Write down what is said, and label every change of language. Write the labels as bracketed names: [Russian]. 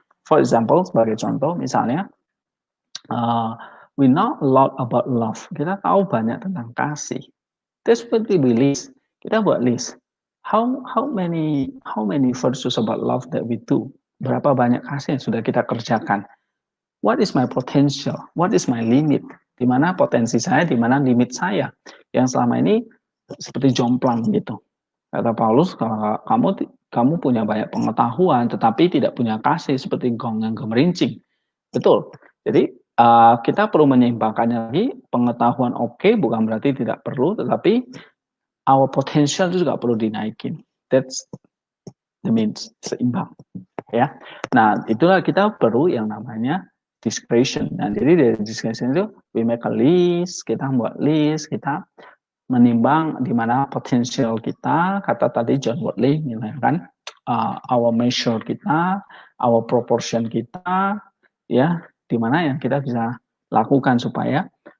[English] For example, [Indonesian] sebagai contoh, misalnya, [English] we know a lot about love. [Indonesian] Kita tahu banyak tentang kasih. [English] That's what we list. [Indonesian] Kita buat list. [English] How many verses about love that we do? [Indonesian] Berapa banyak kasih yang sudah kita kerjakan? [English] What is my potential? What is my limit? [Indonesian] Di mana potensi saya, di mana limit saya? Yang selama ini seperti jomplang gitu. Kata Paulus, kalau kamu punya banyak pengetahuan tetapi tidak punya kasih seperti gong yang gemerincing. Betul. Jadi kita perlu menyeimbangkannya lagi. Pengetahuan oke, bukan berarti tidak perlu, tetapi [English] our potential [Indonesian] itu juga perlu dinaikin. [English] That's the means, [Indonesian] seimbang. Ya. Nah, itulah kita perlu yang namanya discretion. Nah, jadi dari discretion itu [English] we make a list, [Indonesian] kita buat list, kita menimbang di mana potensial kita. Kata tadi John Wortley kan, [English] our measure [Indonesian] kita, [English] our proportion [Indonesian] kita, ya, di mana yang kita bisa lakukan supaya